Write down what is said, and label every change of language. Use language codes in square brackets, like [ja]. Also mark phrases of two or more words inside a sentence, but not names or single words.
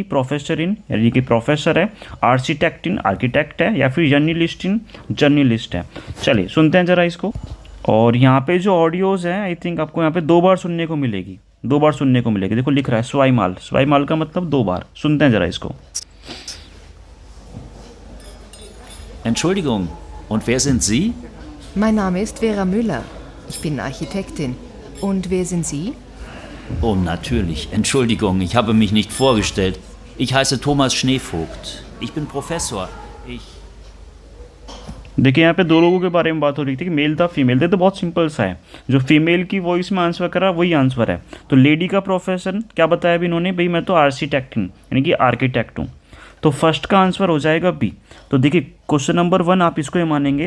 [hi] प्रोफेसर इन यानी कि प्रोफेसर है, आर्किटेक्ट इन आर्किटेक्ट है, या फिर जर्नलिस्ट इन जर्नलिस्ट है. चलिए सुनते हैं ज़रा इसको. और यहाँ पे जो ऑडियोज़ हैं [en] I think [hi] आपको यहाँ पे 2 बार सुनने को मिलेगी. देखो लिख रहा है स्वाइमाल का मतलब 2 बार. सुनते हैं ज़रा इसको. [de] Entschuldigung, und wer sind Sie? Mein Name ist Vera Müller. Ich bin Architektin. Und wer sind Sie? Oh, natürlich. Entschuldigung, ich habe mich nicht vorgestellt. Ich heiße Thomas Schneevogt. Ich bin Professor. [hi] देखिए यहाँ पे 2 लोगों के बारे में बात हो रही थी कि मेल था फीमेल था. तो बहुत सिंपल सा है. जो फीमेल की वॉइस में आंसर करा वही आंसर है. तो लेडी का प्रोफेशन क्या बताया अभी इन्होंने, भाई मैं तो आर्किटेक्ट हूँ यानी कि आर्किटेक्ट हूँ. तो फर्स्ट का आंसर हो जाएगा बी. तो देखिए [en] question number [hi] 1 आप इसको ही मानेंगे.